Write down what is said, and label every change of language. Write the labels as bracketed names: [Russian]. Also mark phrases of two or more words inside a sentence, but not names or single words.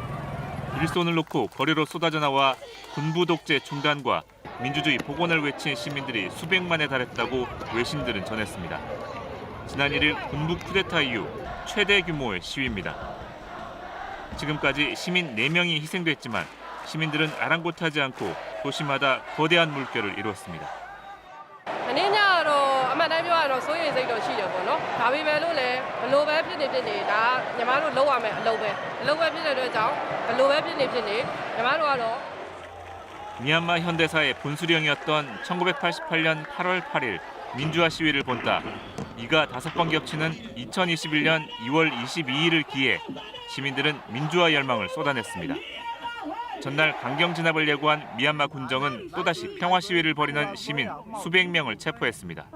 [Korean] 일손을 놓고 거리로 쏟아져 나와 군부 독재 중단과 민주주의 복원을 외친 시민들이 수백만에 달했다고 외신들은 전했습니다. 지난 1일 군부 쿠데타 이후 최대 규모의 시위입니다. 지금까지 시민 4명이 희생됐지만 시민들은 아랑곳하지 않고 도시마다 거대한 물결을 이뤘습니다. [Burmese] မနေ့ညကတော့အမှန်တမ်းပြောရတော့စိုးရိမ်စိတ်တော့ရှိတယ်ပေါ့နော်။ဒါပေမဲ့လို့လည်းဘလို့ပဲဖြစ်နေဒါညီမတို့လုပ်ရမယ်အလုပ်ပဲဖြစ်တဲ့အတွက်ကြောင့်ဘလို့ပဲဖြစ်နေညီမတို့ကတော့ [Korean] 미얀마 현대사의 분수령이었던 1988년 8월 8일 민주화 시위를 본따 이가 5번 겹치는 2021년 2월 22일을 기해 시민들은 민주화 열망을 쏟아냈습니다. 전날 강경 진압을 예고한 미얀마 군정은 또다시 평화 시위를 벌이는 시민 수백 명을 체포했습니다.